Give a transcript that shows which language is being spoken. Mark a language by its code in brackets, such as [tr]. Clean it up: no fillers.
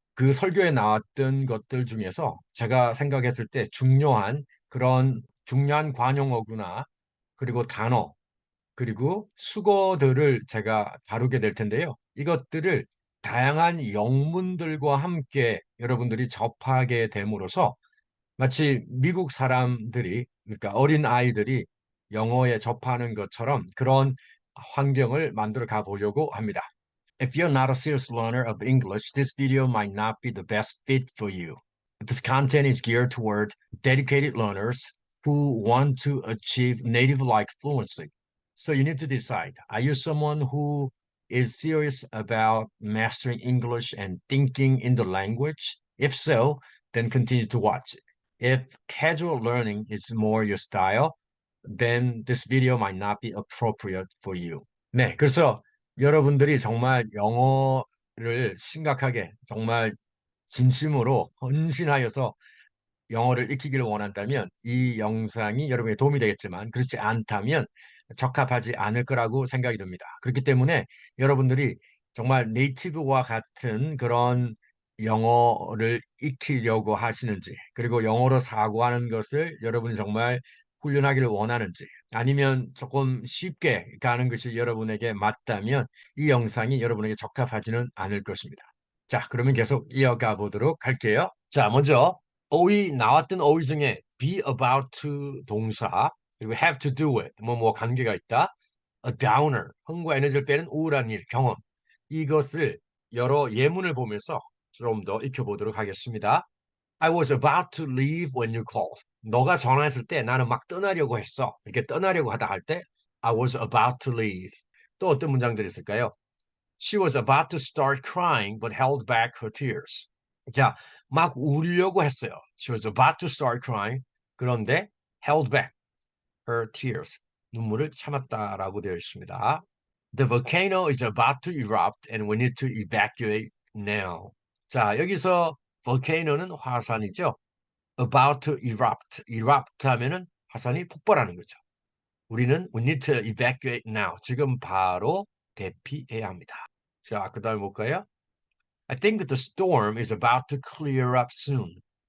[ko] 그 설교에 나왔던 것들 중에서 제가 생각했을 때 중요한 그런 중요한 관용어구나 그리고 단어 그리고 수거들을 제가 다루게 될 텐데요. 이것들을 다양한 영문들과 함께 여러분들이 접하게 됨으로써 마치 미국 사람들이, 그러니까 어린 아이들이 영어에 접하는 것처럼 그런 환경을 만들어 가 보려고 합니다. [en] If you're not a serious learner of English, this video might not be the best fit for you. This content is geared toward dedicated learners who want to achieve native-like fluency. So you need to decide, are you someone who is serious about mastering English and thinking in the language? If so, then continue to watch. If casual learning is more your style, then this video might not be appropriate for you. [ko] 네, 그래서 여러분들이 정말 영어를 심각하게, 정말 진심으로 헌신하여서 영어를 익히기를 원한다면 이 영상이 여러분에게 도움이 되겠지만 그렇지 않다면 적합하지 않을 거라고 생각이 듭니다. 그렇기 때문에 여러분들이 정말 네이티브와 같은 그런 영어를 익히려고 하시는지, 그리고 영어로 사고하는 것을 여러분이 정말 훈련하기를 원하는지, 아니면 조금 쉽게 가는 것이 여러분에게 맞다면 이 영상이 여러분에게 적합하지는 않을 것입니다. 자, 그러면 계속 이어가 보도록 할게요. 자, 먼저 어휘 나왔던 어휘 중에 [en] be about to [ko] 동사 그리고 [en] have to do it [ko] 뭐 관계가 있다. [en] A downer [ko] 흥과 에너지를 빼는 우울한 일 경험 이것을 여러 예문을 보면서 좀 더 익혀보도록 하겠습니다. [en] I was about to leave when you called. [ko] 너가 전화했을 때 나는 막 떠나려고 했어. 이렇게 떠나려고 하다 할 때 [en] I was about to leave. [ko] 또 어떤 문장들이 있을까요? [en] She was about to start crying but held back her tears. [ko] 자, 막 울려고 했어요. [en] She was about to start crying. [ko] 그런데 [en] held back her tears. [ko] 눈물을 참았다라고 되어 있습니다. [en] The volcano is about to erupt and we need to evacuate now. [ko] 자, 여기서 volcano는 화산이죠. [en] About to erupt. [ko] erupt 하면은 화산이 폭발하는 거죠. 우리는 [en] we need to evacuate now. [ko] 지금 바로 대피해야 합니다. 자, 그 다음에 볼까요? [en] I think the storm is about to clear up soon.